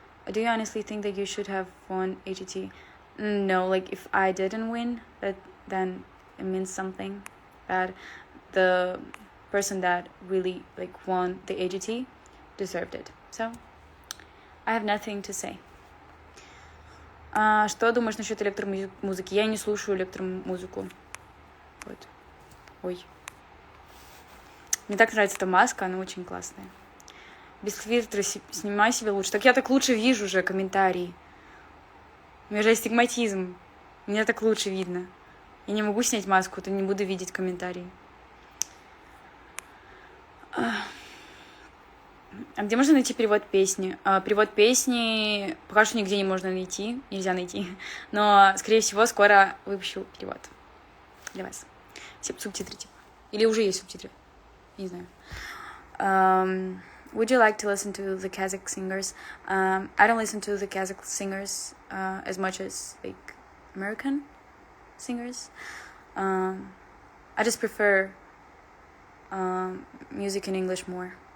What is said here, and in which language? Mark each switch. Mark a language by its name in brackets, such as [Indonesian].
[English] Do you honestly think that you should have won AGT? No, like if I didn't win, then it means something. That the person that really won the AGT deserved it. So I have nothing to say. [Russian] Что думаешь насчет электромузыки? Я не слушаю электромузыку. Вот. Ой. Мне так нравится эта маска, она очень классная. Без фильтра снимай себя лучше. Так я так лучше вижу уже комментарии. У меня же астигматизм. Меня так лучше видно. Я не могу снять маску, то не буду видеть комментарии. А где можно найти перевод песни? Перевод песни пока что нигде нельзя найти. Но, скорее всего, скоро выпущу перевод для вас. Все субтитры, типа. Или уже есть субтитры. Не знаю. [English] Would you like to listen to the Kazakh singers? I don't listen to the Kazakh singers as much as American singers. I just prefer music in English more.